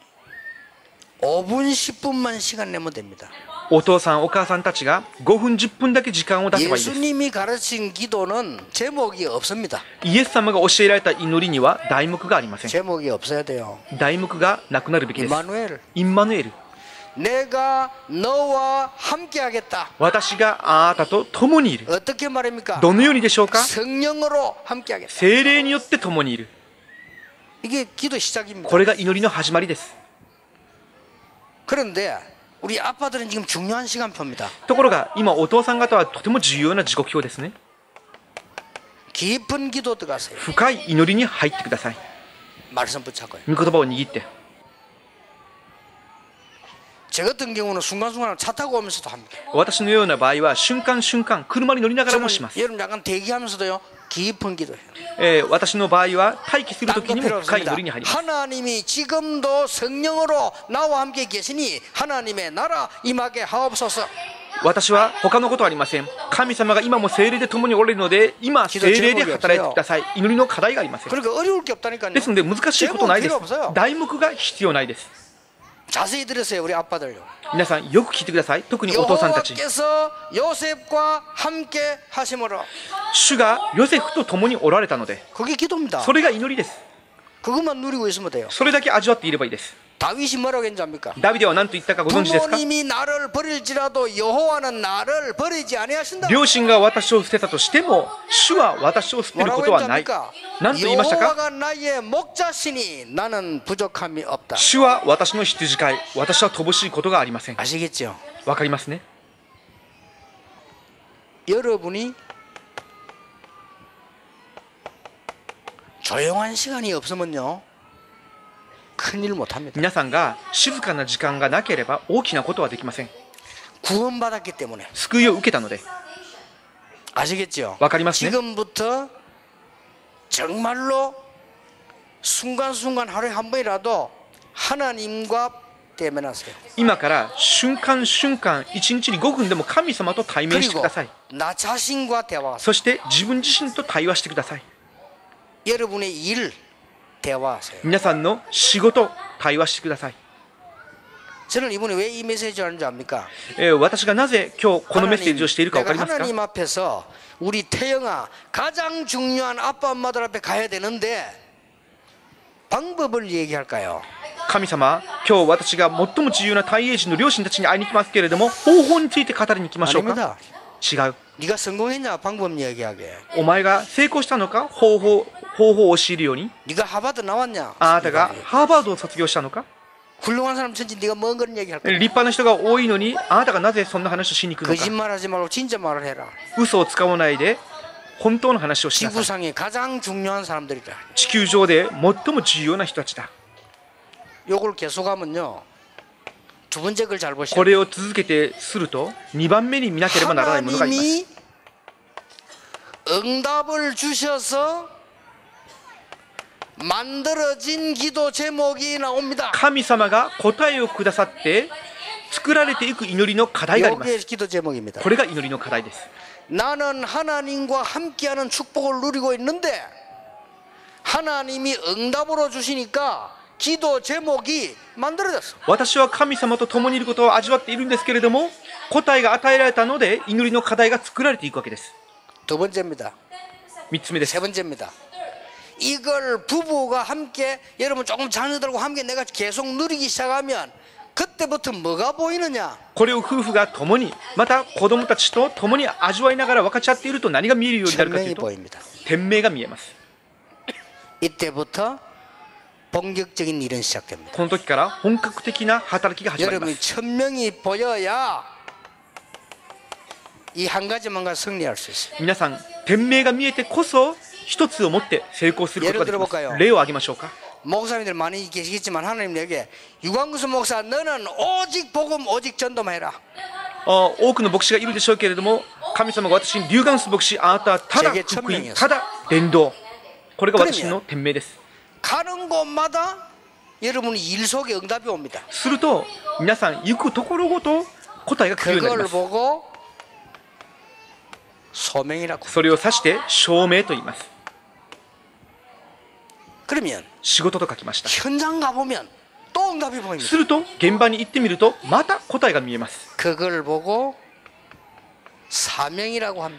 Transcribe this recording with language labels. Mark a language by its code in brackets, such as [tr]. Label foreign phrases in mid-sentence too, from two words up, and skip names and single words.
[ko] 5분 10분만 시간 내면 됩니다. [ja] お父さんお母さんたちが5分10分だけ時間を出せばいいです。 [ko] 예수님이 가르친 기도는 제목이 없습니다. [ja] イエス様が教えられた祈りには題目がありません。 [ko] 제목이 없어야 돼요. [ja] 題目がなくなるべきです。 [ko] 이마누엘. [ja] インマヌエル。 [ko] 내가 너와 함께 하겠다. [ja] 私があなたと共にいる。 [ko] 어떻게 말입니까? [ja] どのようにでしょうか。 [ko] 성령으로 함께 하겠다. [ja] 聖霊によって共にいる。 [ko] 이게 기도 시작입니다. [ja] これが祈りの始まりです。 [ko] 그런데 우리 아빠들은 지금 중요한 시간표입니다. [ja] ところが今お父さん方はとても重要な時刻表ですね。 [ko] 깊은 기도 들어가세요. [ja] 深い祈りに入ってください。 [ko] 말씀 붙잡고요. [ja] 御言葉を握って。 [ko] 저 같은 경우는 순간순간 차 타고 오면서도 합니다. [ja] 私のような場合は瞬間瞬間車に乗りながらもします。 [ko] 여러분 약간 대기하면서도요 깊은 기도해요. [ja] 私の場合は待機するとき [ko] 딴 [ja] に [ko] 거 [ja] も [ko] 필요 [ja] 深い [ko] 없습니다. [ja] 祈りに入ります。 [ko] 하나님이 지금도 성령으로 나와 함께 계시니 하나님의 나라 임하게 하옵소서. [ja] 私は他のことはありません。神様が今も聖霊で共におられるので、今聖霊で働いてください。祈りの課題がありません。 [ko] 그러니까 어려울 게 없다니까요. [ja] ですので難しいことないです [ko] 제목 필요 없어요. 。 [ja] 題目が必要ないです。 [ko] 자세히 들으세요 우리 아빠들요. [ja] 皆さんよく聞いてください。特にお父さんたち。 [ko] 여호와께서 요셉과 함께 하심으로. [ja] 主がヨセフと共におられたので、 [ko] 그게 기도입니다. [ja] それが祈りです。 [ko] 그것만 누리고 있으면 돼요. [ja] それだけ味わっていればいいです。 [ko] 다윗이 뭐라고 했는지 압니까? [ja] ダビデは何と言ったかご存知ですか。 [ko] 부모님이 나를 버릴지라도 여호와는 나를 버리지 아니하신다. [ja] 両親が私を捨てたとしても、主は私を捨てる [ko] 뭐라고 [ja] ことはない。 [ko] 했습니까? [ja] 何と言いましたか。 [ko] 여호와가 나의 목자시니 나는 부족함이 없다. [ja] 主は私の羊飼い、私は乏しいことがありません。 [ko] 아시겠죠? [ja] わかりますね。 [ko] 여러분이 조용한 시간이 없으면요 큰일 못합니다. [ja] 皆さんが静かな時間がなければ大きなことはできません。 [ko] 구원받았기 때문에. [ja] 救いを受けたので。 [ko] 아시겠죠? [ja] わかりますね。 [ko] 지금부터 정말로 순간순간 하루에 한 번이라도 하나님과 대면하세요. [ja] 今から瞬間瞬間一日に5分でも神様と対面してく [ko] 그리고 [ja] ださい。 [ko] 나 자신과 대화하세요. [ja] そして自分自身と対話してください。 [ko] 여러분의 일 대화하세요. [ja] 皆さんの仕事対話してください。 [ko] 저는 이번에 왜 이 메시지를 하는지 압니까? [ja] 私がなぜ今日このメッセージをしているか分かりますか。 [ko] 하나님 앞에서 우리 태영아 가장 중요한 아빠 엄마들 앞에 가야 되는데 방법을 얘기할까요? [ja] 神様、今日私が最も重要な大英人の両親たちに会いに来ますけれども、方法について語りに来ましょうか。 [ko] 아닙니다. [ja] 違う。 [ko] 네가 성공했냐 방법 얘기하게. [ja] お前が成功したのか、方法を教えるように。 [ko] 네가 하버드 나왔냐? [ja] あなたがハーバードを卒業したのか。 [ko] 훌륭한 사람 천지 네가 뭔 그런 얘기할 거야? [ja] 立派な人が多いのに、あなたがなぜそんな話をしに来るのか。 [ko] 거짓말하지 말고 진짜 말을 해라. [ja] 嘘を使わないで本当の話をしなさい。 [ko] 지구상에 가장 중요한 사람들이다. [ja] 地球上で最も重要な人たちだ。 [ko] 요걸 계속하면요. 두 번째 걸 잘 [ja] こ [ko] 보시면 [ja] れを続けてすると2番目に見なければならないものがあります。 [ko] 하나님이 응답을 주셔서 만들어진 기도 제목이 나옵니다. [ja] 神様が答えをくださって作られていく祈りの課題がありま [ko] 이게 [ja] す。 [ko] 기도 제목입니다. [ja] これが祈りの課題です。 [ko] 나는 하나님과 함께하는 축복을 누리고 있는데 하나님이 응답으로 주시니까 기도 제목이 만들어졌어. [ja] 私は神様と共にいることを味わっているんですけれども、答えが与えられたので祈りの課題が作られていくわけです。 [ko] 두 번째입니다. [ja] 3 つ目です。 [ko] 세 번째입니다. 이걸 부부가 함께 여러분 조금 자녀들과 함께 내가 계속 누리기 시작하면 그때부터 뭐가 보이느냐? [ja] これを夫婦が共に、また子供たちと共に味わいながら分かち合っていると何が見えるようになるかという [ko] 천명이 [ja] と、 [ko] 보입니다. [ja] 天命が見えます。 [ko] 이때부터 본격적인 일은 시작됩니다. [ja] この時から本格的な働きが始まりま [ko] 여러분 [ja] す。 [ko] 천명이 보여야 이 한 가지만가 승리할 수 있어요. [ja] 皆さん、天命が見えてこそ一つを持って成功することができます。例を挙げましょうか。 [ko] 목사님들 많이 계시겠지만 하나님에게 유광수 목사 너는 오직 복음 오직 전도만 해라. [ja] 多くの牧師がいるでしょうけれども、神様が私にリュウガンス牧師、あなたはただ福音、ただ伝道、これが私の天命です。 [ko] 가는 곳마다 여러분이 일 속에 응답이 옵니다. [ja] すると皆さん行くところごと答えが来るようになります。 [ko] 그걸 보고 소명이라고. [ja] それを指して証明と言います。 [ko] 그러면 [ja] 仕事と書きました。 [ko] 현장 가보면 또 응답이 보입니다. [ja] すると現場に行ってみるとまた答えが見えます。 [ko] 그걸 보고 사명이라고 합니다.